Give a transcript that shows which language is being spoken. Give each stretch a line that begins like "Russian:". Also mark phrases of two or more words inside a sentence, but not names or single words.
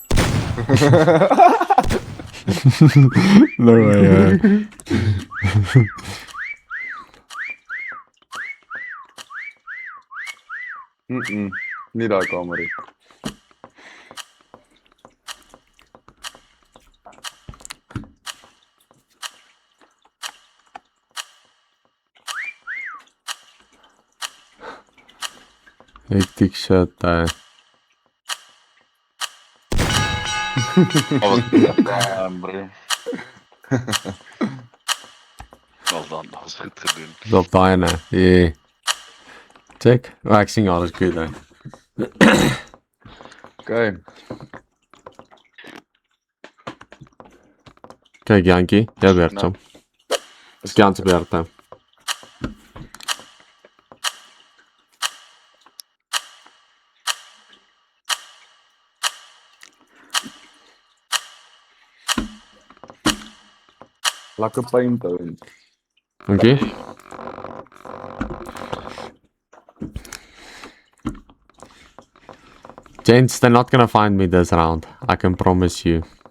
English: No way,
Afrikaans: hè. Nie daai kamer nie.
English: Hectic shit, hè.
Afrikaans: Oh, wat bro. Wel dan, dat is goed gedoen. Op daai, hè. Yeah. Check. Oh, ek sien alles goed, hè.
English: Okay.
Dutch: Kijk, Jankie. Jij werkt zo.
Afrikaans: Nou. Is Jan se beurt, hè. Lekker paint hou.
English: Okay. Gents, they're not gonna find me this round. I can promise you.